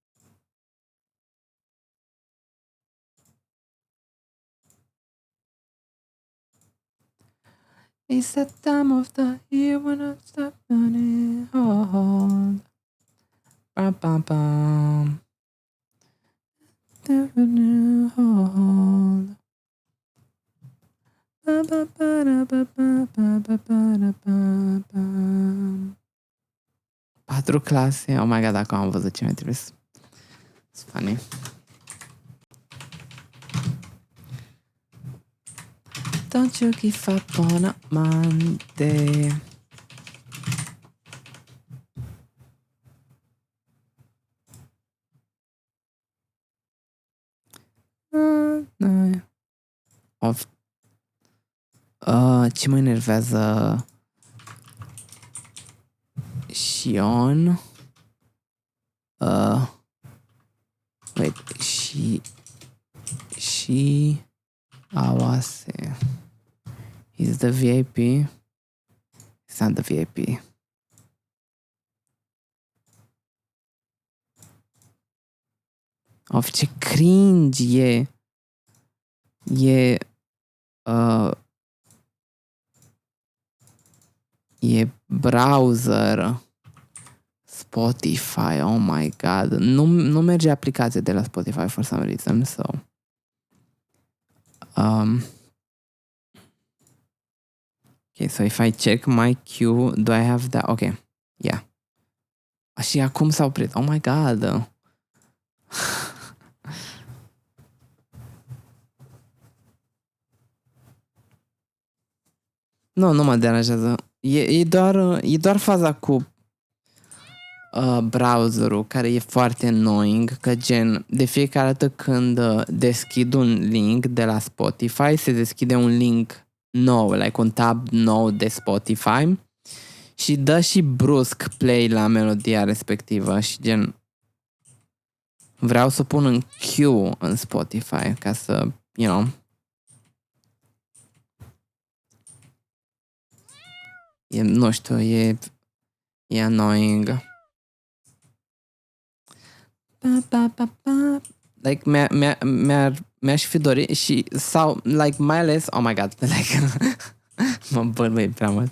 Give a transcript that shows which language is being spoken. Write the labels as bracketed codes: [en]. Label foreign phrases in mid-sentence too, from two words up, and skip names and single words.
[en] It's the time of the year when I stop running hard. Bam, bam, bam. Hard. [ro] Patru clase. [en] Oh my god, [ro] acum am văzut ce mi-a trimis. [en] It's funny. Don't you give up on a Monday. [ro] Of ce mă enervează Shion. [en] Wait, she Awase. He's the VIP. He's not the VIP. [ro] Of ce cringe e. E browser. [en] Spotify, oh my god. [ro] Nu merge aplicația de la Spotify [en] for some reason, so. Okay, so if I check my queue, do I have that? Okay, yeah. [ro] Și acum s-a oprit. [en] Oh my god. [ro] Nu mă deranjează. E doar faza cu browserul care e foarte annoying, că gen de fiecare dată când deschid un link de la Spotify, se deschide un link nou, like un tab nou de Spotify și dă și brusc play la melodia respectivă și gen vreau să pun în queue în Spotify ca să, [en] you know. [ro] Nu știu, e annoying. Like, mi-aș fi dorit și, sau, like, mai ales, [en] oh my god, like, [ro] mă bălbăi prea mult.